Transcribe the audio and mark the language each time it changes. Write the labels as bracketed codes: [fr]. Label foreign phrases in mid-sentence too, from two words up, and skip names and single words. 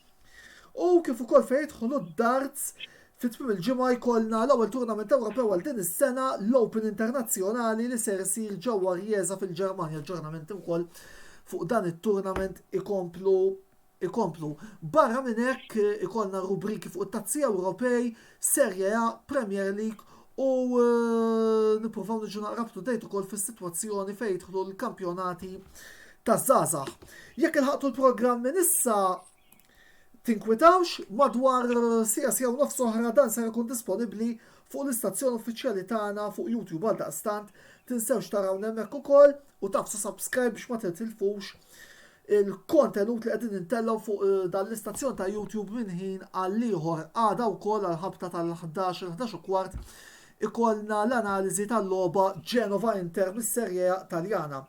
[mt] U kif ukoll fejn jidħlu d-darts fit-tmiem il-ġimgħa jkollna l-ewwel turnament Ewropew għal din is-sena l-Open Internazzjonali li ser isir ġewwa Riesa fil-Ġermanja. L-ġurnament ukoll fuq dan it-turnament ikomplu. Barra minn hekk ikollna rubriki fuq it-tazzi Ewropej, Serie A, Premier League u nippruvaw niġu naqra [en] up to date [mt] ukoll fis-sitwazzjoni fejn jidħlu l-kampjonati taż-żgħażagħ. Jekk ilħaqtu l-programm minn issa tinkwitawx madwar sija u nofs oħra dan ser ikun disponibbli fuq l-istazzjon uffiċjali tagħna fuq YouTube għal daqstant tinsewx tarawna hemmhekk ukoll u tafsu subscribe biex ma titilfux il-kontenut li qegħdin intellaw fuq dan l-istazzjon ta' YouTube minn ħin għal ieħor għada wkoll għal ħabta tal-11 ikollna l-analiżi tal-logħba Genova Inter mis-Serje Taljana.